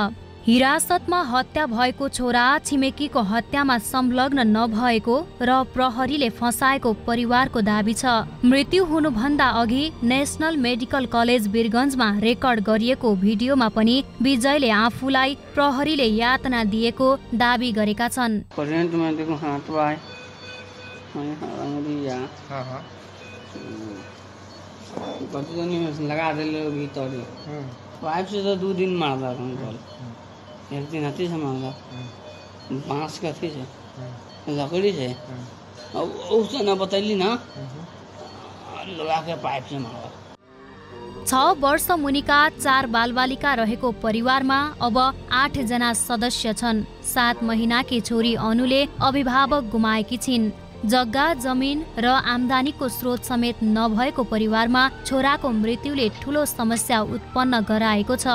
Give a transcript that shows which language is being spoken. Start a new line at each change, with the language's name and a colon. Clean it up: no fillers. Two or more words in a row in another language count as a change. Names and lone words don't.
Nepali: हिरासतमा हत्या भएको छोरा छिमेकीको हत्यामा संलग्न नभएको र प्रहरीले फसाएको परिवारको दाबी छ। मृत्यु हुनुभन्दा अघि नेशनल मेडिकल कलेज वीरगञ्जमा रेकर्ड गरिएको भिडियोमा पनि विजयले आफूलाई प्रहरीले यातना दिएको दाबी गरेका छन्।
Bhojpuri: एक दिन हती से मांगा बांस का थी से लकड़ी से उसने न बतैली ना लगा के पाइप से मांगा।
Nepali: 6 वर्ष मुनिका 4 बालबालिका रहेको परिवारमा अब 8 जना सदस्य छन्। 7 महिनाकी छोरी अनुले अभिभावक गुमाएकी छिन्। जग्गा जमिन र आम्दानीको स्रोत समेत नभएको परिवारमा छोराको मृत्युले ठूलो समस्या उत्पन्न गराएको छ।